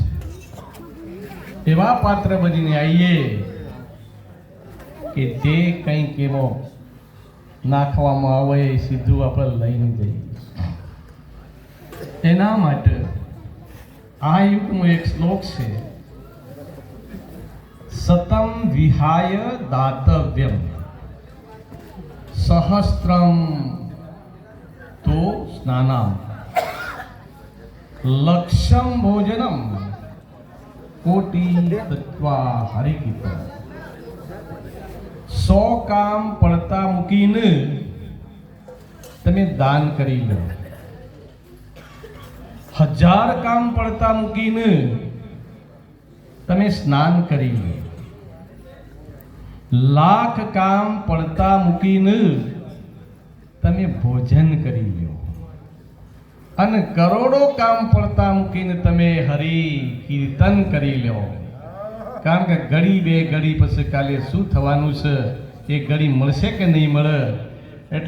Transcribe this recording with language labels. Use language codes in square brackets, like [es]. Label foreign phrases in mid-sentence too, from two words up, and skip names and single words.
[gu] એવા પાત્ર બનીને આવીએ કે જે કંઈક એવો નાખવામાં આવે એ સીધું આપણે લઈને જઈએ. એના માટે આ યુગનો એક શ્લોક છે, [sa] सतम विहाय दातव्यम सहस्त्रम तो स्नानम लक्ष्यम भोजनम कोटि तत्वा हरिकित. [gu] 100 કામ પડતા મૂકીને તમે દાન કરી લો, 1000 કામ પડતા મૂકીને તમે સ્નાન કરી લો, 1,00,000 કામ પડતા મૂકીને તમે ભોજન કરી લો અને કરોડો કામ પડતા મૂકીને તમે હરિ કીર્તન કરી લો. કારણ કે ઘડી બે ઘડી પછી કાલે શું થવાનું છે એ ઘડી મળશે કે નહીં મળે એટલે